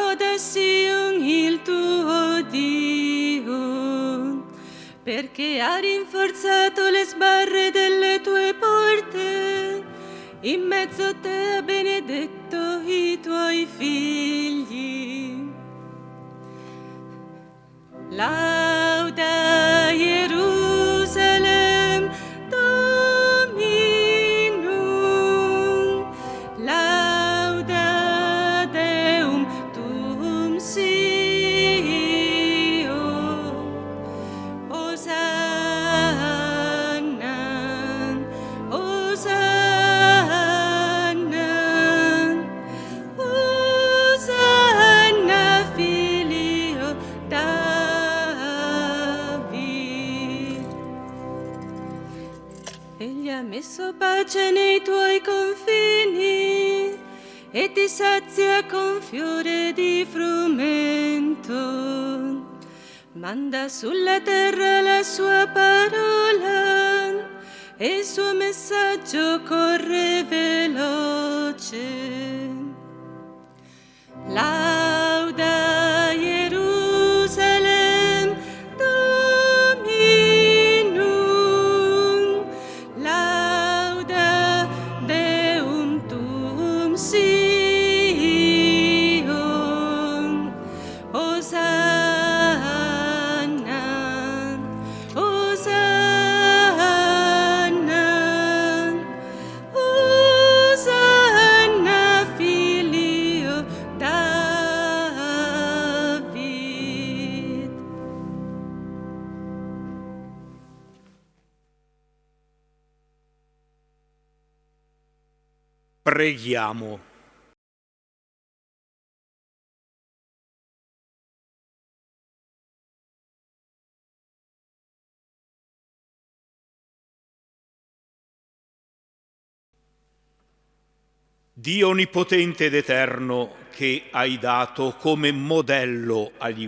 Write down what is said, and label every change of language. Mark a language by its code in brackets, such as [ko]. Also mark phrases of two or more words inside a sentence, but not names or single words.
[it] Sion il tuo Dio, perché ha rinforzato le sbarre delle tue porte, in mezzo a te ha benedetto i tuoi figli. [la] Lauda Jerusalem Dominum, lauda Deum tuum Sion, Hosanna, Hosanna, Hosanna, Filio David. [it] Egli ha messo pace nei tuoi confini e ti sazia con fiore di frumento. Manda sulla terra la sua parola e il suo messaggio corre veloce. [la] Lauda Jerusalem Dominum, lauda Deum tuum Sion, Hosanna, Hosanna, Hosanna, Filio David. [it] Preghiamo. Dio onnipotente ed eterno, che hai dato come modello agli